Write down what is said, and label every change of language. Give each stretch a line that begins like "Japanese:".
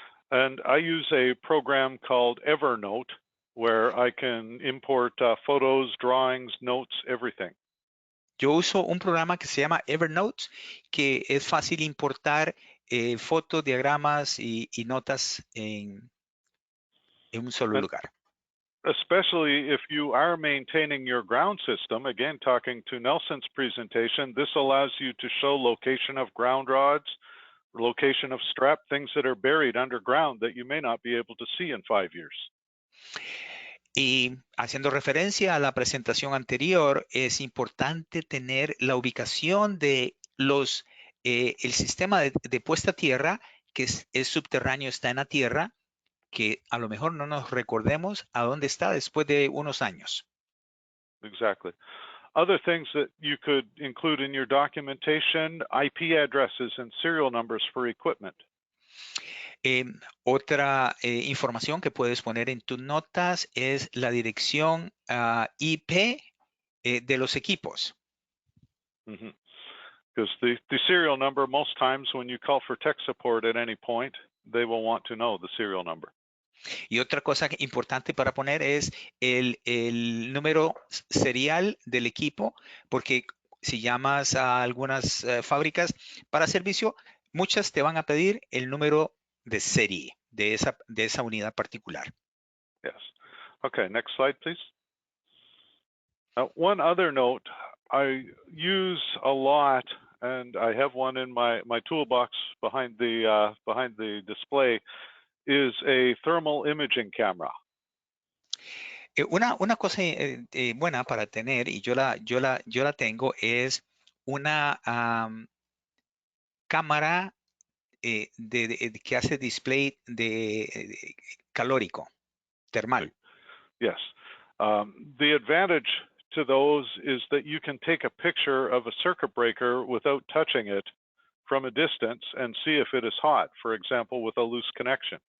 English: And I use a program called Evernote, where I can import photos, drawings, notes, everything.
Spanish: Yo uso un programa que se llama Evernote, que es fácil importar fotos, diagramas y notas en un solo lugar.
English: Especially if you are maintaining your ground system, again, talking to Nelson's presentation, this allows you to show location of ground rods, location of strap, things that are buried underground that you may not be able to see in 5 years.
Spanish: Y haciendo referencia a la presentación anterior, es importante tener la ubicación de el sistema de puesta a tierra, que es subterráneo, está en la tierra, que a lo mejor no nos recordemos a dónde está después de unos años.
English: Exactly. Other things that you could include in your documentation, IP addresses and serial numbers for equipment.
Spanish: Otra información que puedes poner en tus notas es la dirección IP de los equipos.
English: Because the serial number, most times when you call for tech support at any point, they will want to know the serial number.
Spanish: Y otra cosa importante para poner es el número serial del equipo, porque si llamas a algunas fábricas para servicio, muchas te van a pedir el número de serie de esa unidad particular.
English: Yes. Okay, next slide, please. One other note, I use a lot, and I have one in my toolbox behind the display, is a thermal imaging camera.
Spanish: Una cosa buena para tener, y yo la tengo, es una cámara que hace display de calórico, termal.
English: Yes. The advantage to those is that you can take a picture of a circuit breaker without touching it from a distance and see if it is hot, for example, with a loose connection.